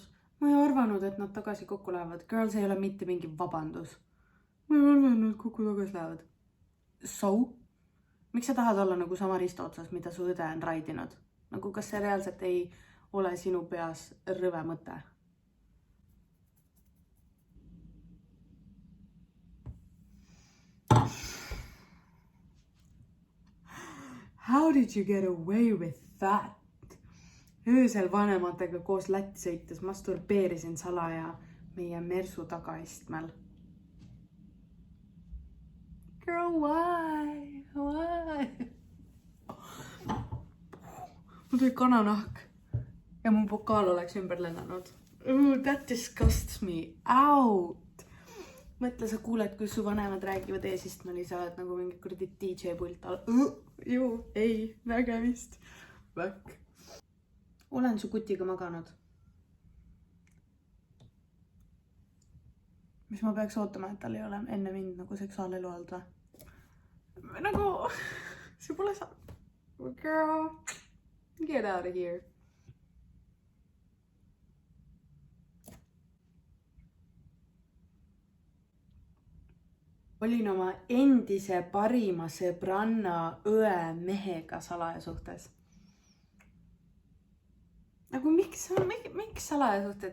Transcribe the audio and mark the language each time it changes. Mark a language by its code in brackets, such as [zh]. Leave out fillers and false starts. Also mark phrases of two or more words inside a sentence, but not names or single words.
[et] Ma ei arvanud, et nad tagasi kokku lähevad. Girl, see ei ole mitte mingi vabandus. Ma ei arvanud, et kokku tagasi lähevad. So? Miks sa tahad olla nagu sama risto otsas, mida su õde on raidinud? Nagu kas see reaalselt ei ole sinu peas rõve mõte? [en] How did you get away with that? [et] Öösel vanematega koos Lätti sõites masturbeerisin salaja meie mersu tagaistmel. [en] Girl, why? Why? [et] Mul tuli kananahk ja mu pokaal oleks ümber lennanud. [en] That disgusts me out. [et] Mõtle, sa kuuled, kui su vanemad räägivad eesistmel ja sa oled nagu mingi kuradi DJ pult all. Ei, nägemist. Väkk. Olen su kutiga maganud. Mis ma peaks ootama, et tal ei ole enne mind nagu seksuaalelu olnud või? Nagu, see pole sa... [en] Girl, get out of here. [et] Olin oma endise parima sõbranna õe mehega salaja suhtes. Nagu miks salaja suhted?